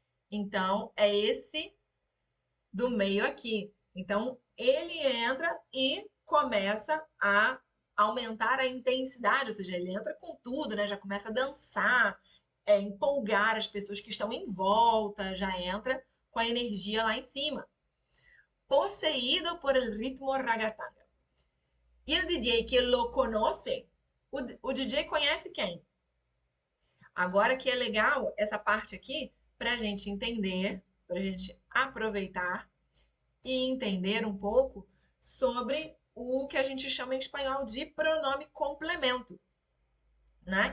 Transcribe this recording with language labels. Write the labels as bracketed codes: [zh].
[pt] Então, é esse do meio aqui. Então, ele entra e começa a aumentar a intensidade, ou seja, ele entra com tudo, né? Já começa a dançar, empolgar as pessoas que estão em volta, já entra com a energia lá em cima. [es] Poseído por el ritmo ragatanga. [pt] E o DJ [es] que lo conoce, [pt] o DJ conhece quem? Agora que é legal essa parte aqui para a gente entender, para a gente aproveitar e entender um pouco sobre o que a gente chama em espanhol de pronome complemento, né?